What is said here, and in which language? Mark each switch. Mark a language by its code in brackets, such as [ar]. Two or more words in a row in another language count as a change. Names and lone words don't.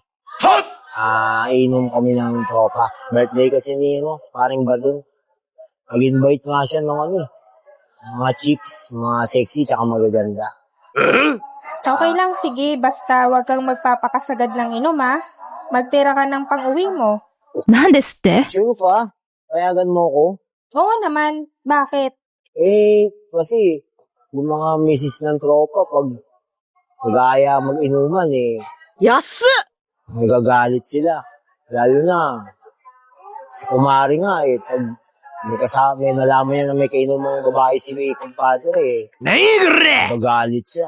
[tl] Inom kami ng tropa. Birthday kasi ni paring Badun. Mag-invite nga siya ng mga chicks, mga sexy, tsaka magaganda. Okay lang, sige. Basta wag kang magpapakasagad ng inom, ha? Magtira ka ng pang-uwi mo. [ja] なんですって [tl] Sure pa? Payagan mo ko? Oo naman. Bakit? Kasi yung mga misis ng tropa, pag nag-aaya mag-inuman nagagalit sila. Lalo na, si kumari nga pag may nalaman niya na may kainuman ng babae si kumpadre nagagalit siya.